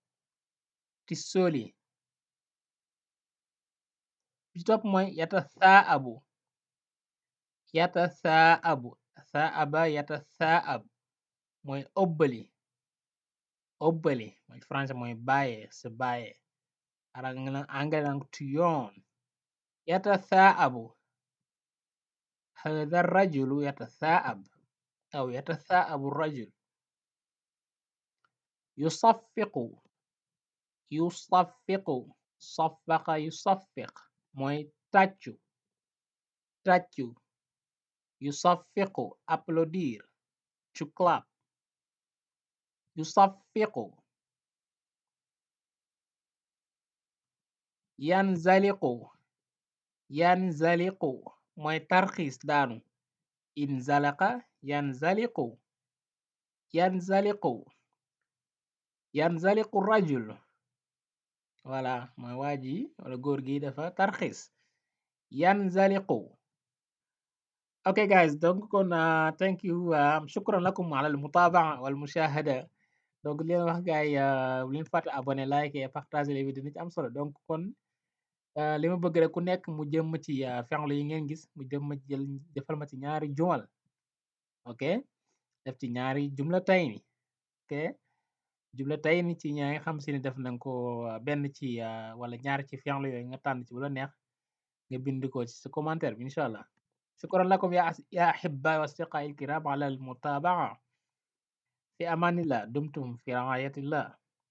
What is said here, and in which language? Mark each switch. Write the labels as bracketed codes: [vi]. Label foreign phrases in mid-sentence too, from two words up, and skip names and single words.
[wo] bi ci topp mooy yatasaa'ab mooy ëbbali mooy français mooy bàyyee sa bàyyee ara nga anglais nag [en] to yawn [wo] يتثاءب. [ar] هذا الرجل يتثاءب أو يتثاءب الرجل. يصفق. يصفق. صفق يصفق [wo] mooy tàccu. tàccu. [en] يصفق applaudir to clap. [ar] يصفق. ينزلق. [wo] ينزلق mooy tarxiis daanu. [ar] انزلق ينزلق. ينزلق. ينزلق الرجل. [wo] voilà mooy waa ji wala góor gi dafa tarxiis. [ar] ينزلق. [en] Okay guys, [ar] donc kon [en] thank you [ar] شكرا لكم على المتابعة والمشاهدة. [wo] donc di leen wax gaay bu leen fàtte abonné like [fr] et partager les vidéos, [wo] nit am solo. donc kon li ma bëgg rek ku nekk mu jëm ci fi'lu yi ngeen gis mu jëm jël defal ma ci ñaari jumal. ok def ci ñaari [ar] جملتين. [wo] ok [ar] جملتين [wo] ci ñaa nga xam si ne def nañ ko benn ci wala ñaar ci fi'lu yooyu nga tànn ci bu la neex nga bind ko ci sa commentaire bi [ar] إن شاء الله. شكرا لكم يا أحبائي وأصدقائي الكرام على المتابعة. في أمان الله، دمتم في رعاية الله.